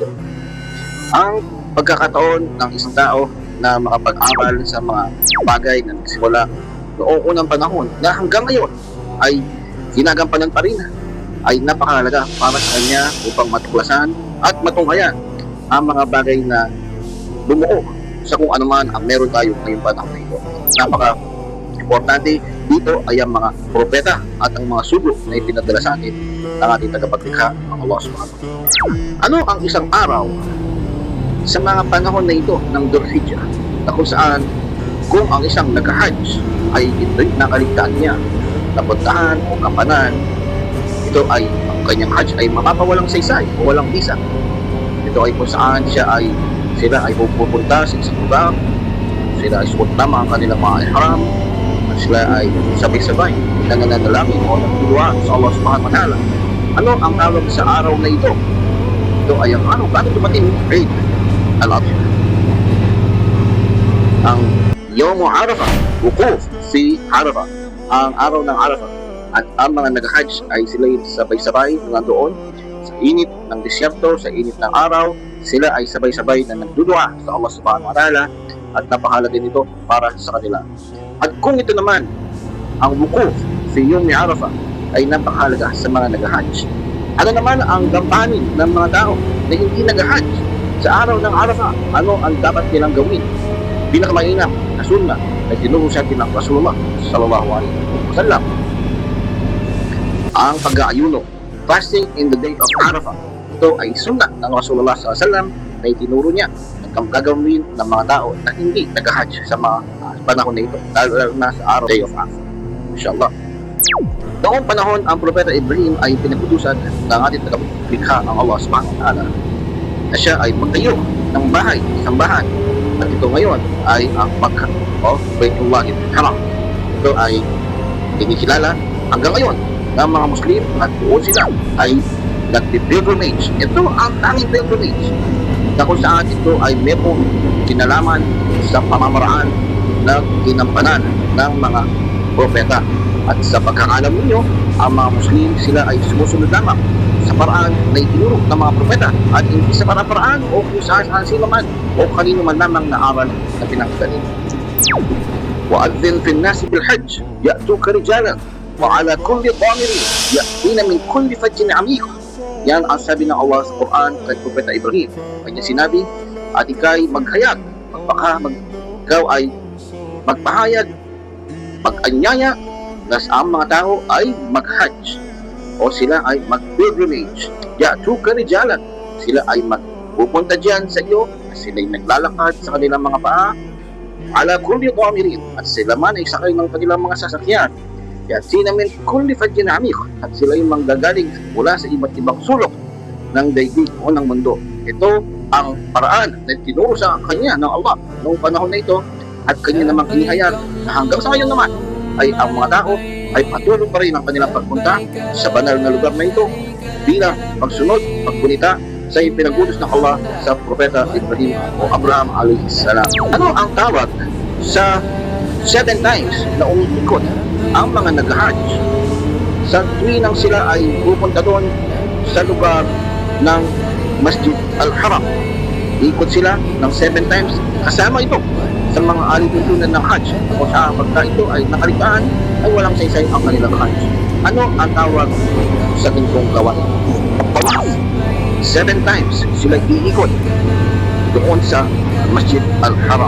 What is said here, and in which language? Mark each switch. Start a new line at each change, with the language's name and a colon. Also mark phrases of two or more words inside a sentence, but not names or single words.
Filipino: Ang pagkakataon ng isang tao na makapag-aral sa mga bagay na nagsimula noong unang panahon na hanggang ngayon ay ginagampanan pa rin ay napakahalaga para sa kanya upang matuklasan at matunghayan ang mga bagay na bumuo sa kung anuman ang meron tayo ngayong panahon na ito. Napaka-importante dito ay ang mga propeta at ang mga sugo na ipinadala sa atin ng ating tagapaglikha ng
Arabic: الله سبحانه وتعالى.
Filipino: Ano ang isang araw sa mga panahon na ito ng Dhul Hijjah na kung saan kung ang isang nag-hajj ay ito'y nakaligtaan niya na puntahan o kapanan, ito ay ang kanyang hajj ay mapapawalang saysay o walang visa. Ito ay kung saan sila ay pupunta sa isang lugar, sila ay suot tama ang kanilang mga ihram, sila ay sabay-sabay na nananalangin o nagdudua sa
Arabic: الله سبحانه وتعالى.
Filipino: Ano ang tawag sa araw na ito? Ito ay ang ano, bakit dumating Eid al-Adha? Ang
Arabic: يوم عرفة, وقوف في عرفة,
Filipino: ang araw ng Arafah. At ang mga nag-hajj ay sila sabay-sabay na nandoon sa init ng disyerto, sa init ng araw, sila ay sabay-sabay na nagdudua sa
Arabic: الله سبحانه وتعالى
Filipino: at napakahalaga nito para sa kanila. At kung ito naman, ang wukuf sa
Arabic: يوم عرفة
Filipino: ay napakahalaga sa mga nag-hajj. Ano naman ang gampanin ng mga tao na hindi nag-hajj sa araw ng Arafah? Ano ang dapat nilang gawin? Pinakamainam na sunnah na tinuro sa atin ng
Arabic: رسول الله صلى الله عليه وسلم.
Filipino: Ang pag-aayuno,
English: fasting in the day of Arafah.
Filipino: Ito ay sunnah ng
Arabic: رسول الله صلى الله عليه وسلم
Filipino: na itinuro niya ang gagawin ng mga tao na hindi nag-hajj sa mga panahon na ito, lalo na sa araw
English: day of Arafah.
Filipino: Inshallah. Noong panahon, ang propeta Ibrahim ay pinagutusan ng ating tagapaglikha ang
Arabic: الله سبحانه وتعالى
Filipino: na siya ay magtayo ng bahay, isang bahay. At ito ngayon ay ang Makkah o Baitullahil Haram. Ito ay kinikilala hanggang ngayon ng mga Muslim at doon sila ay nagpipilgrimage. Ito ang tanging pilgrimage na kung saan ito ay merong kinalaman sa pamamaraan na ginampanan ng mga propeta. At sa pagkakalam ninyo, ang mga Muslim sila ay sumusunod lamang sa paraan na itinuro ng mga propeta at hindi sa paraan o kung saan sino man o kanino man lamang na aral na pinagdalin.
Arabic: وَأَذِّنْ فِي النَّاسِ بِالْحَجِّ يَأْتُوكَ رِجَالًا وَعَلَى كُلِّ ضَامِرٍ يَأْتِينَ مِنْ كُلِّ فَجٍّ عَمِيقٍ.
Filipino: Yan ang sabi ng Allah sa Quran kay Propeta Ibrahim. Kanya sinabi, at ikay maghayag, ikaw ay magpahayag, mag-anyaya na ang mga tao ay mag-hajj o sila ay mag-pilgrimage.
Arabic: يأتوك رجالا,
Filipino: sila ay magpupunta dyan sa iyo, sila ay naglalakad sa kanilang mga paa,
Arabic: على كل ضامر,
Filipino: at sila man ay sakay ng kanilang mga sasakyan.
Arabic: يأتين من كل فج عميق,
Filipino: at sila ay manggagaling mula sa iba't ibang sulok ng daigdig o ng mundo. Ito ang paraan na tinuro sa kanya ng Allah noong panahon na ito at kanya namang inihayag na hanggang sa ngayon naman ay ang mga tao ay patuloy pa rin ang kanilang pagpunta sa banal na lugar na ito bilang pagsunod, pagpunita sa ipinagutos ng Allah sa propeta Ibrahim o Abraham
Arabic: عليه السلام.
Filipino: Ano ang tawag sa 7 times na umiikot ang mga nag-hajj sa tuwinang sila ay pupunta doon sa lugar ng Masjid al-Haram? Ikot sila ng 7 times kasama ito sa mga alituntunan ng Hajj o sa pagka ito ay nakalitaan ay walang saysay ang kanilang Hajj. Ano ang tawag sa ganitong gawain? 7 times sila iikot doon sa Masjid Al-Haram.